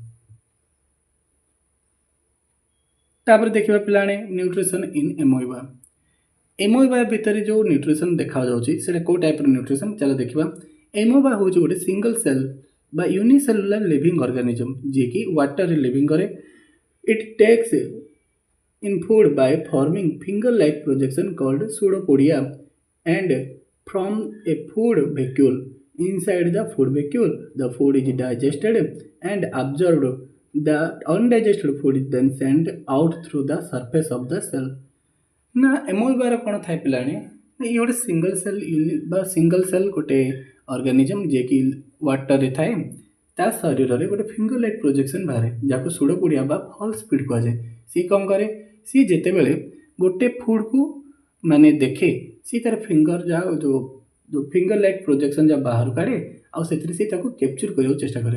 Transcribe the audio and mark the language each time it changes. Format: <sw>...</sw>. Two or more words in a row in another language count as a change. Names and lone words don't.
<or>ତାପରେ ଦେଖିବା ପିଲାମାନେ</or> <en>nutrition in amoeba.</en> <or>ଏମୋଇବା ଭିତରେ ଯେଉଁ ନ୍ୟୁଟ୍ରିସନ୍ ଦେଖାଯାଉଛି ସେଇଟା କେଉଁ ଟାଇପ୍ର ନ୍ୟୁଟ୍ରିସନ୍, ଚାଲ ଦେଖିବା। ଏମୋବା ହେଉଛି ଗୋଟେ</or> <en>single cell</en> <or>ବା</or> <en>unicellular living organism</en> <or>ଯିଏକି ୱାଟରରେ ଲିଭିଂ କରେ।</or> <en>It takes in food by forming finger-like projection called pseudopodia and from a food vacuole. Inside the food vacuole, the food is digested and absorbed. The undigested food is then sent out through the surface of the cell.</en> <or>ନା ଏମୋଇବାର କ'ଣ ଥାଏ ପିଲାମାନେ, ଇଏ ଗୋଟେ</or> <en>single cell</en> <or>ବା</or> <en>single cell</en> <or>ଗୋଟେ ଅର୍ଗାନିଜମ୍ ଯିଏକି ୱାଟରରେ ଥାଏ। ତା ଶରୀରରେ ଗୋଟେ</or> <en>finger like projection</en> <or>ବାହାରେ ଯାହାକୁ ସୁଡ଼ୋପୋଡ଼ିଆ ବା</or> <en>false speed</en> <or>କୁହାଯାଏ। ସିଏ କ'ଣ କରେ, ସିଏ ଯେତେବେଳେ ଗୋଟେ ଫୁଡ଼କୁ ମାନେ ଦେଖେ, ସିଏ ତା'ର ଫିଙ୍ଗର ଯେଉଁ</or> <en>finger like projection</en> <or>ଯାହା ବାହାରୁ କାଢ଼େ ଆଉ ସେଥିରେ ସିଏ ତାକୁ କ୍ୟାପଚର୍ କରିବାକୁ ଚେଷ୍ଟା କରେ।</or>